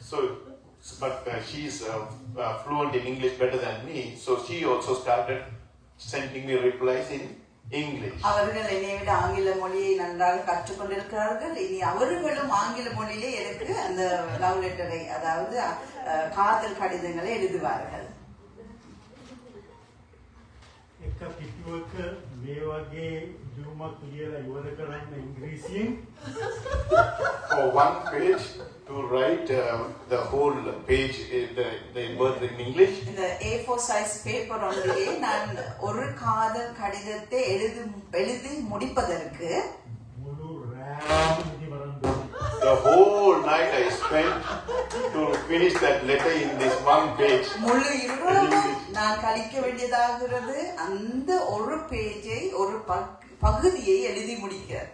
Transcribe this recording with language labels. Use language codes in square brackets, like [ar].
[en] So, but she's fluent in English better than me. So she also started sending me replies in English. [ta] அவர்கள் என்னை விட ஆங்கில மொழியை நன்றாக கற்றுக்கொண்டிருக்கிறார்கள். இனி அவர்களும் ஆங்கில மொழியிலே எனக்கு அந்த லவ் லெட்டரை, அதாவது காதல் கடிதங்களை எழுதுவார்கள். [si] එක පිටුවක මේ වගේ ලියුමක් ලියලා ඉවර කරන්න ඉංග්‍රීසියෙන් [en] For one page to write the whole page, the words in English. [ta] இந்த [en] A4 size paper [ta] ஒன்றிலே நான் ஒரு காதல் கடிதத்தை எழுதி முடிப்பதற்கு [si] මුළු රෑම ඉවරන් [en] The whole night I spent to finish that letter in this one page. [ta] முழு இரவும் நான் கழிக்க வேண்டியதாகிறது அந்த ஒரு பேஜை, ஒரு பகுதியை எழுதி முடிக்க.